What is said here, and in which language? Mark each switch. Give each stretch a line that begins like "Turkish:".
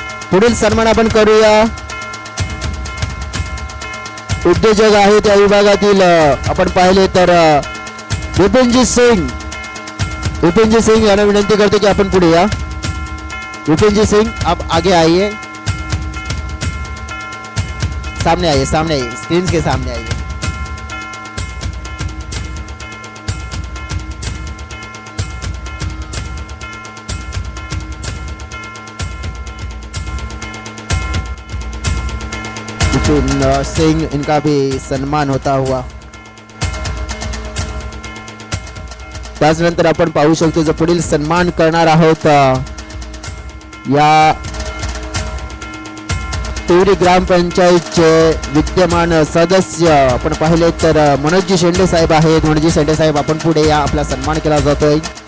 Marathi: पुढील सन्मान आपण करूया. उद्योजक आहे त्या विभागातील आपण पाहिले तर विपिनजी सिंग यांना विनंती करतो की आपण पुढे या.
Hindi: विपिनजी सिंग आप आगे आइए, सामने आइए, स्क्रीन के सामने आइए. विपिन सिंह इनका भी सन्मान होता हुआ.
Marathi: त्याचनंतर आपण पाहू शकतो जो पुढील सन्मान करणार आहोत या टिवरी ग्रामपंचायतचे विद्यमान सदस्य आपण पाहिले तर मनोजजी शेंडे साहेब आहेत. मनोजजी शेंडे साहेब आपण पुढे या, आपला सन्मान केला जातोय.